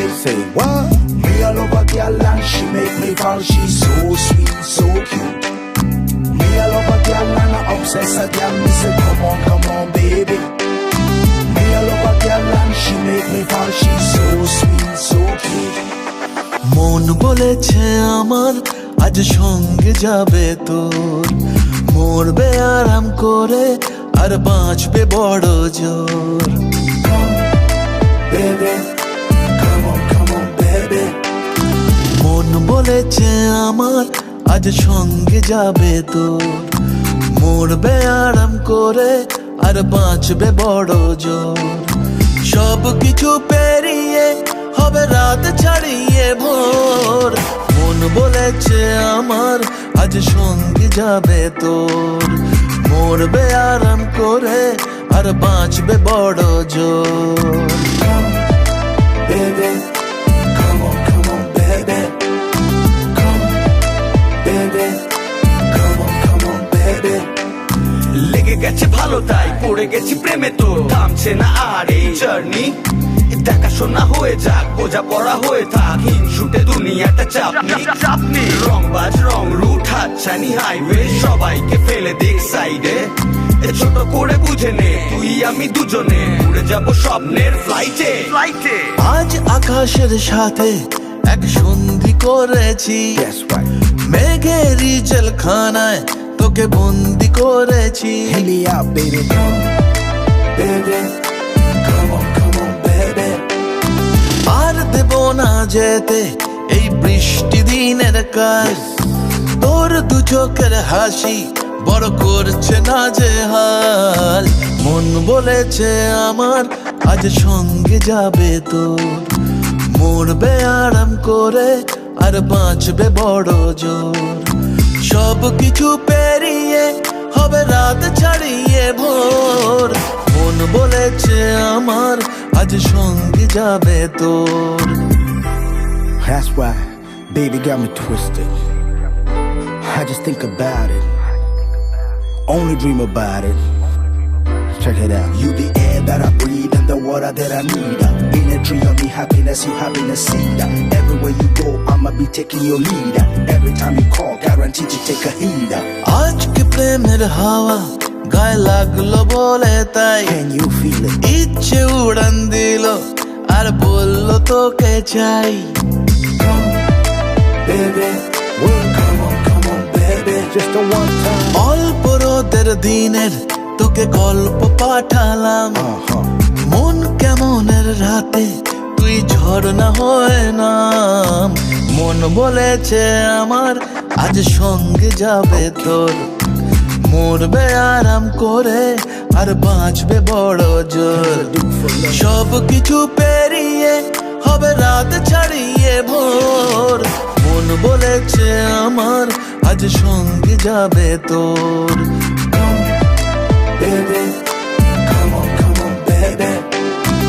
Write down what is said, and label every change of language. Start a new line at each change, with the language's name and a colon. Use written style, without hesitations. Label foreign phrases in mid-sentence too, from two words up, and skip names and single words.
English: Say what? Me a love a girl and she make me fall. She's so sweet, so cute. Me a love a girl and I obsess a girl. Me say come on, baby. Me a love a girl and she make me fall. She's so sweet, so cute.
Bangla: মন বলেছে আমার আজ সঙ্গে যাবে তোর, মরবে আরাম করে আর বাঁচবে বড় জোর।
English: Baby, come on, baby.
Bangla: মন বলেছে আমার আজ সঙ্গে যাবে তোর, মরবে আরাম করে আর বাঁচবে বড় জোর। সব কিছু পেরিয়ে হবে রাত ছাড়িয়ে ভোর, মন বলেছে আমার আজ সঙ্গে যাবে তোর, মরবে আরাম করে আর বাঁচবে বড় জোর।
English: Baby, come on, baby. Come, baby, come on, baby.
Bangla: লেগে গেছে ভালো তাই পড়ে গেছি প্রেমে, তো থামছে না আর এই জার্নি। দেখাশোনা হয়ে যাক, বোঝা পড়া হয়ে থাক, হিংসুটে দুনিয়াটা চাপনি। রংবাজ রং রুট হাতছানি হাইওয়ে, সবাইকে ফেলে দিক সাইডে। ছোট করে বুঝে নে তুই আমি দুজনে উড়ে যাব স্বপ্নের ফ্লাইটে। আজ আকাশের সাথে এক সন্ধি করেছি,
English: That's right.
Bangla: মেঘেরই জেলখানায় তোকে বন্দি করেছি।
English: Hit me out, baby. Baby, come on, baby.
Bangla: আর দেব না যেতে এই বৃষ্টি দিনের কাল, তোর দু চোখের হাসি বড় করছে না যে হাল। মন বলেছে আমার আজ সঙ্গে যাবে তোর, মরবে আরাম করে আর বাঁচবে বড় জোর। সব কিছু পেরিয়ে হবে রাত ছাড়িয়ে ভোর, মন বলেছে আমার আজ সঙ্গে যাবে তোর।
English: That's why, baby got me twisted. I just think about it, only dream about it. Check it out. You the air that I breathe and the water that I need. Energy of me happiness, you happiness seed. Everywhere you go, I'ma be taking your lead. Every time you call, guaranteed to take a heed.
Bangla: আজকে প্রেমের হাওয়া গায়ে লাগলো বলে তাই,
English: Can you feel it?
Bangla: ইচ্ছে উড়ান দিল আর বললো তোকে চাই।
English: Baby, come on, baby. Just a one time.
Bangla: অল্প রোদের দিনের তোকে গল্প পাঠালাম, মন কেমনের রাতে তুই ঝর্ণা হয়ে নাম। মন বলেছে আমার আজ সঙ্গে যাবে তোর, মরবে আরাম করে আর বাঁচবে বড় জোর। সব কিছু পেরিয়ে হবে রাত ছাড়িয়ে ভোর, মন বলেছে আমার আজ সঙ্গে যাবে তোর।
English: Baby, come on, baby.